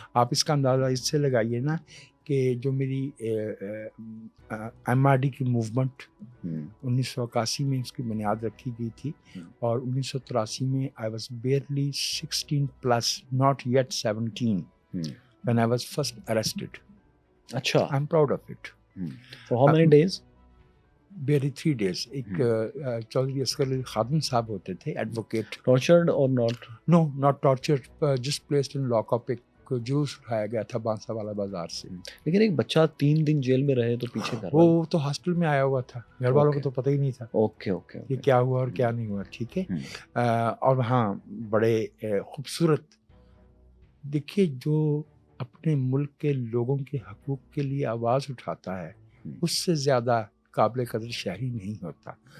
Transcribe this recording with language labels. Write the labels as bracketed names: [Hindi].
[Urdu] آپ اس کا اندازہ اس سے لگائیے نا کہ جو میری ایم آر ڈی کی موومنٹ 1981 میں اس کی بنیاد رکھی گئی تھی, اور 1983 میں [English] I was barely 16 plus, not yet 17 when I was first arrested. [Urdu] اچھا, [English] I'm proud of it. For how many days? Barely 3 days. [Urdu] ایک چودھری اصغر علی خادم صاحب ہوتے تھے, advocate. [English] Tortured or not? No, not tortured, just placed in lock up. [Urdu] ایک juice اٹھایا گیا تھا بانسا والا بازار سے. لیکن ایک بچہ 3 دن جیل میں رہے تو پیچھے گھر, وہ تو ہاسٹل میں آیا ہوا تھا, گھر والوں کو تو پتہ ہی نہیں تھا اوکے کہ کیا ہوا اور کیا نہیں ہوا. ٹھیک ہے. اور وہاں بڑے خوبصورت, دیکھیے جو اپنے ملک کے لوگوں کے حقوق کے لیے آواز اٹھاتا ہے اس سے زیادہ قابل قدر شہری نہیں ہوتا.